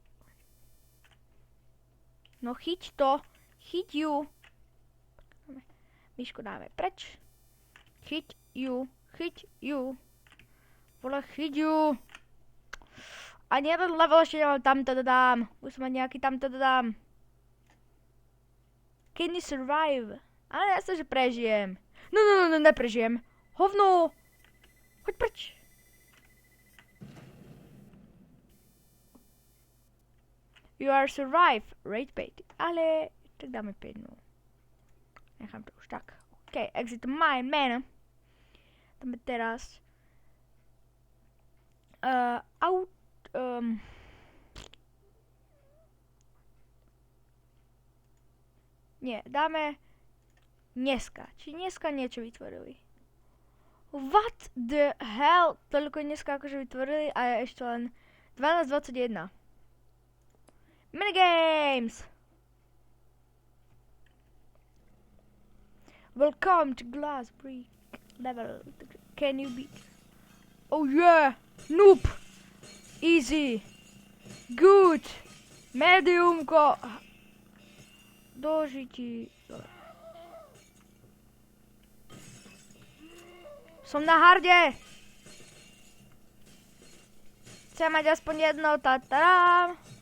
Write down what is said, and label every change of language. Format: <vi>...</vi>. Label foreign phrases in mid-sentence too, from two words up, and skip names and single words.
<sk>No chyť to, chyť ju. Myšku dáme preč. Chyť ju. Vole, chyť ju. Ani jeden level ešte nemám, tamto dodám. Musím mať nejaký tamto dodám.</sk> <en>Can you survive?</en> <sk>Ale ja sa, že prežijem. No, neprežijem. Hovno. Choď preč.</sk> <en>You are survive, rate 5.</en> <sk>Ale tak dáme 5, no. Nechám to už tak.</sk> <en>OK, exit my man.</en> <sk>Dáme teraz nie, dáme dneska. Či dneska niečo vytvorili.</sk> <en>What the hell?</en> <sk>Toľko dneska akože vytvorili a je ešte len 12:21.</sk> <en>Minigames! Welcome to Glass Brick level. Can you beat? Oh yeah! Noob! Easy! Good!</en> <sk>Mediumko! Dožití. Som na harde! Chcem mať aspoň jedno, tatarám.</sk>